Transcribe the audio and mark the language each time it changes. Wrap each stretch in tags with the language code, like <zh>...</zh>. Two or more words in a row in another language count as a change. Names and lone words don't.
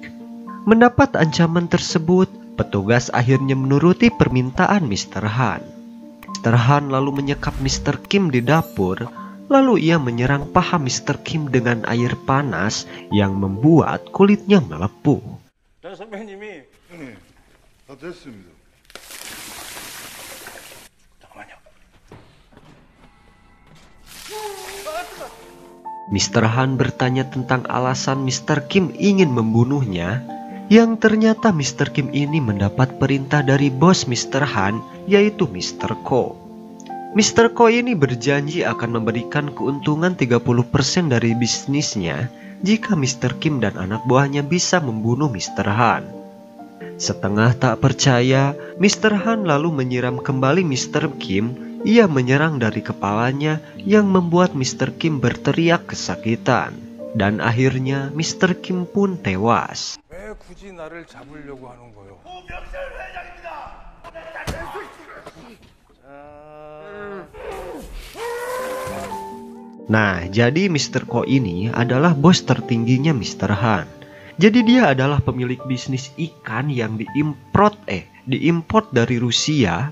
<id>Mendapat ancaman tersebut, petugas akhirnya menuruti permintaan Mr. Han. Mr. Han lalu menyekap Mr. Kim di dapur, lalu ia menyerang paha Mr. Kim dengan air panas yang membuat kulitnya melepuh.</id> <ko>선배님이 형님, 다 됐습니다. 잠깐만요.</ko> <id>Mr. Han bertanya tentang alasan Mr. Kim ingin membunuhnya, yang ternyata Mr. Kim ini mendapat perintah dari bos Mr. Han, yaitu Mr. Ko. Mr. Ko ini berjanji akan memberikan keuntungan 30% dari bisnisnya jika Mr. Kim dan anak buahnya bisa membunuh Mr. Han. Setengah tak percaya, Mr. Han lalu menyiram kembali Mr. Kim. Ia menyerang dari kepalanya yang membuat Mr. Kim berteriak kesakitan. Dan akhirnya Mr. Kim pun tewas.</id> <ko>왜 굳이 나를 잡으려고 하는 거요?</ko> <id>Nah, jadi Mr. Ko ini adalah bos tertingginya Mr. Han. Jadi dia adalah pemilik bisnis ikan yang diimport dari Rusia.</id>